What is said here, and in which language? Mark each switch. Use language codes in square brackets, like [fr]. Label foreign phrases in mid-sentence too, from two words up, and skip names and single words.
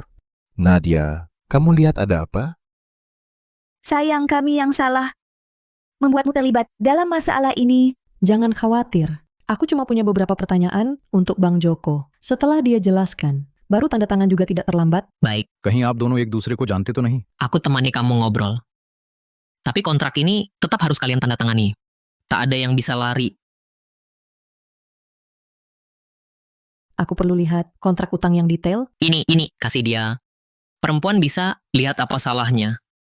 [id] Nadia, kamu lihat ada apa? Sayang, kami yang salah. Membuatmu terlibat dalam masalah ini. jangan khawatir. Aku cuma punya beberapa pertanyaan untuk Bang Joko. Setelah dia jelaskan, baru tanda tangan juga tidak terlambat. Baik, [hi] कहीं आप दोनों एक दूसरे को जानते तो नहीं? [id] aku temani kamu ngobrol. Tapi kontrak ini tetap harus kalian tanda tangani. Tak ada yang bisa lari. Aku perlu lihat kontrak utang yang detail. Ini, kasih dia. Perempuan bisa lihat apa salahnya.